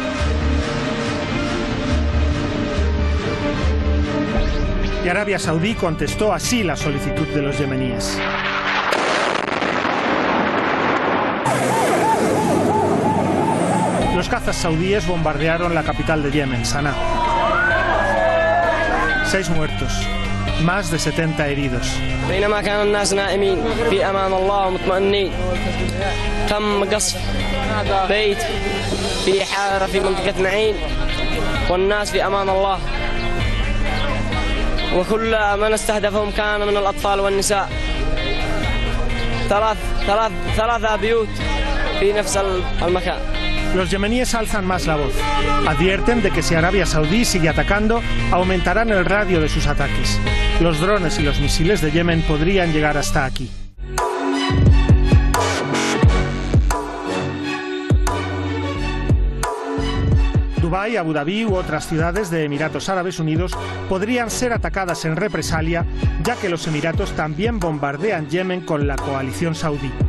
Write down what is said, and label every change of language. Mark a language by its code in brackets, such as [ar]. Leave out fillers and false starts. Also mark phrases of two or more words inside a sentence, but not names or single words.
[es] Y Arabia Saudí contestó así la solicitud de los yemeníes. Los cazas saudíes bombardearon la capital de Yemen, Sanaa. 6 muertos, más de 70 heridos. [ar] بينما كان الناس نائمين في أمان الله ومطمئنين تم قصف بيت في حارة في منطقة معين والناس في أمان الله وكل من استهدفهم كان من الأطفال والنساء. ثلاث بيوت في نفس المكان. [es] Los yemeníes alzan más la voz. Advierten de que si Arabia Saudí sigue atacando, aumentarán el radio de sus ataques. Los drones y los misiles de Yemen podrían llegar hasta aquí. Dubái, Abu Dhabi u otras ciudades de Emiratos Árabes Unidos podrían ser atacadas en represalia, ya que los Emiratos también bombardean Yemen con la coalición saudí.